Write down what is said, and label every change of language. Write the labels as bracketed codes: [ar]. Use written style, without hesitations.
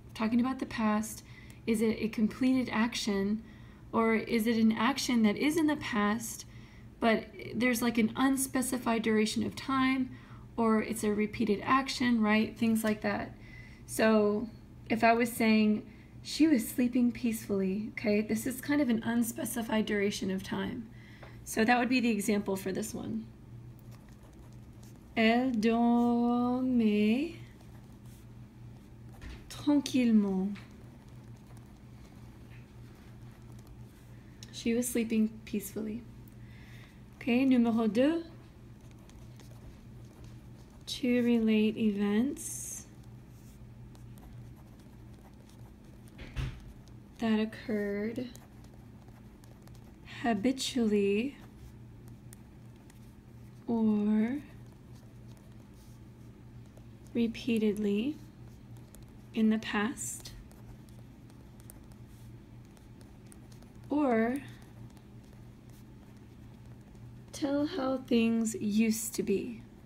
[en] Talking about the past, is it a completed action, or is it an action that is in the past, but there's like an unspecified duration of time, or it's a repeated action, right? Things like that. So if I was saying, she was sleeping peacefully, okay? This is kind of an unspecified duration of time. So that would be the example for this one. [fr] Elle dormait tranquillement. [en] She was sleeping peacefully. Okay, [fr] numéro 2. [en] To relate events that occurred habitually or repeatedly in the past, or tell how things used to be.